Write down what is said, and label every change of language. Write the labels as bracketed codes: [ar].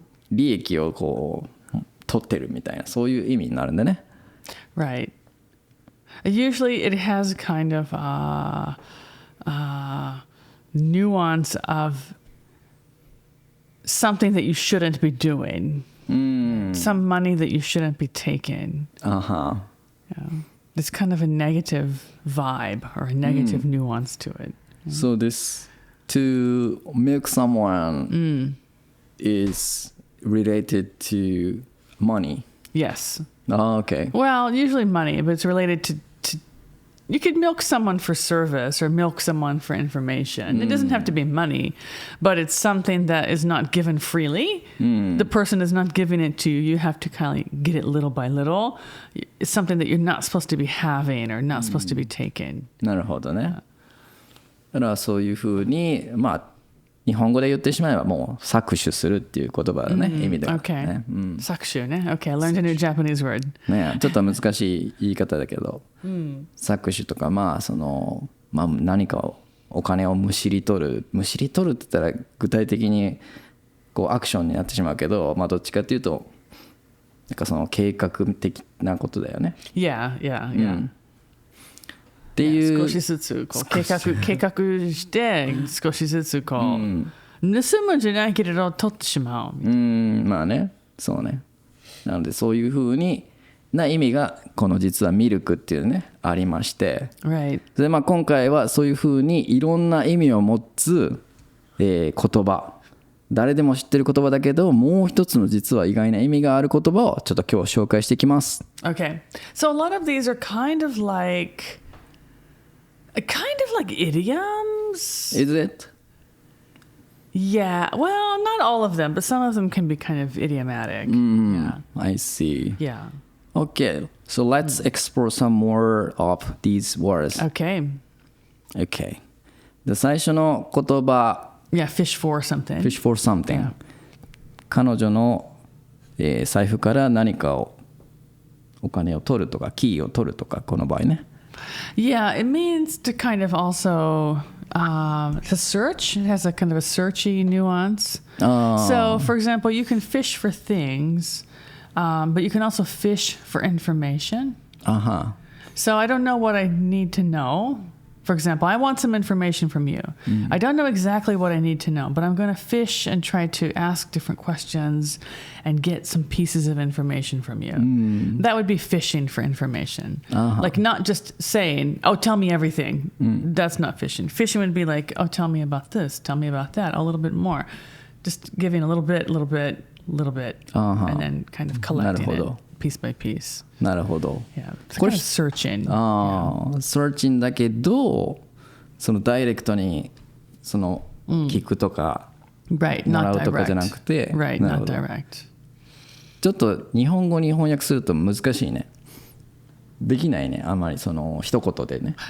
[ja] 利益をこう取ってるみたいな、そういう意味になるんでね。 [en] Right. Usually it has kind of nuance of something that you shouldn't be doing. Some money that you shouldn't be taking. Yeah. It's kind of a negative vibe or a negative nuance to it. So this to milk someone is related to money. Yes. Oh, okay. Well, usually money, but it's related to you could milk someone for service or milk someone for information. It doesn't have to be money, but it's something that is not given freely. The person is not giving it to you. You have to kind of get it little by little. It's something that you're not supposed to be having or not supposed to be taking. [ja] なるほどね。だからそういうふうに、まあ日本語で言ってしまえばもう搾取するっていう言葉だね、意味では、ね。 Okay. 搾取ね。 [en] Okay, I learned a new Japanese word. [ja] ね、ちょっと難しい言い方だけど、搾取とかまあまあ何かお金をむしり取るって言ったら具体的にこうアクションになってしまうけど、まあどっちかっていうとなんかその計画的なことだよね。 [en] Yeah. [ja] っていう少しずつこう計画して少しずつこう、盗むんじゃないけれど取ってしまう。まあね、そうね。なのでそういう風にな意味がこの実はミルクっていうねありまして、 [en] Right. [ja] でまあ今回はそういう風にいろんな意味を持つ、言葉、誰でも知ってる言葉だけどもう一つの実は意外な意味がある言葉をちょっと今日紹介していきます。 [en] Okay. So a lot of these are kind of like idioms. Is it? Yeah. Well, not all of them, but some of them can be kind of idiomatic. Yeah. I see. Yeah. Okay. So let's explore some more of these words. Okay. [ja] OK で最初の言葉 [en] Yeah, fish for something. Fish for something、 Yeah. [ja] 彼女の、財布から何かをお金を取るとかキーを取るとかこの場合ね [en] Yeah, it means to kind of also to search. It has a kind of a searchy nuance. So, for example, you can fish for things, but you can also fish for information. So I don't know what I need to know. For example, I want some information from you. I don't know exactly what I need to know, but I'm going to fish and try to ask different questions and get some pieces of information from you. That would be fishing for information. Like not just saying, oh, tell me everything. That's not fishing. Fishing would be like, oh, tell me about this. Tell me about that. A little bit more. Just giving a little bit, and then kind of collecting it piece by piece. [ja] なるほど [en] Yeah, it's kind of searching. [ja] searching だけどそのダイレクトにその聞くとか [en] Right, [ja] もら [en] not [ja] うとかじゃな [en] direct. [ja] くて [en] Right, [ja] なる [en] not [ja] ほど [en] direct. [ja] ちょっと日本語に翻訳すると難しいねできないねあんまりその一言でね